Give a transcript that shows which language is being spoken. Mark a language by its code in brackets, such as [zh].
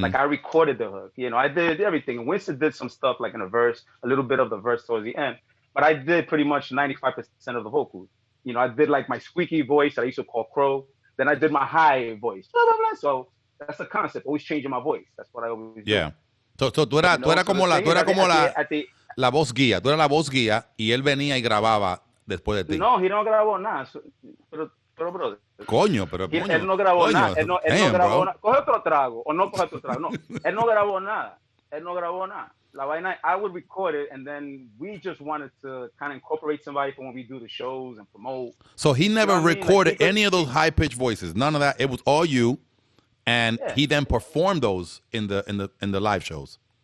[en] Like I recorded the hook, you know, I did everything. Winston did some stuff like in a verse, a little bit of the verse towards the end, but I did pretty much 95% of the vocals. You know, I did like my squeaky voice that I used to call Crow. Then I did my high voice. Blah, blah, blah. So that's the concept, always changing my voice. That's what I always do. Yeah. [es] So tú eras como la voz guía. Tú eras la voz guía y él venía y grababa después de ti. No, he no grabó nada. Pero [en] brother. [es] Coño, pero coño. Él no grabó nada. Él no grabó nada. Coge otro trago o no coge otro trago. No, él no grabó nada. Él no grabó nada. La vaina, [en] I would record it, and then we just wanted to kind of incorporate somebody for when we do the shows and promote. So he never recorded any of those high-pitched voices. None of that. It was all you, and he then performed those in the live shows.